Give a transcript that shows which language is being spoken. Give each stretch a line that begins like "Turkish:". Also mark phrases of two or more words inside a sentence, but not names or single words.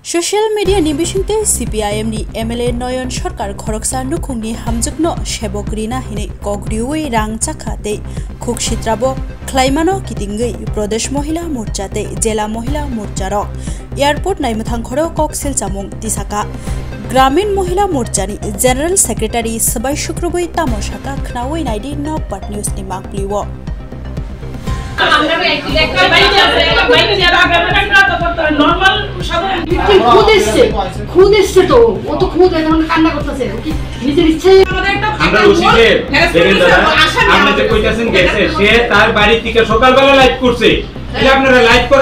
English: Social media
Kok Borok: ni bisingte CPIM ni MLA Noyon Sarkar Khoroksa nukhungni hamjukno shebokrina hine kogriui rang chakhate khukshittrabo khlaimano kitingei Pradesh Mohila Morcha te Jela Mohila Morcha rok airport naimthang khoro koksil chamung tisaka Gramin Mohila Morcha ni
English: General Secretary
Kok Borok: Sabai Shukrubui Tamoshaka Khnawai naidi no part news ni makpliwo
Bangla: খুদ এসছে তো ও তো খুদ এখন কান্না করতেছে নিজের ইচ্ছে আমরা রশিদে দেখেন দাদা আপনি যে কইতাছেন গেছে সে তার বাড়ি থেকে সকালবেলা লাইভ করছে তাহলে আপনারা লাইভ করে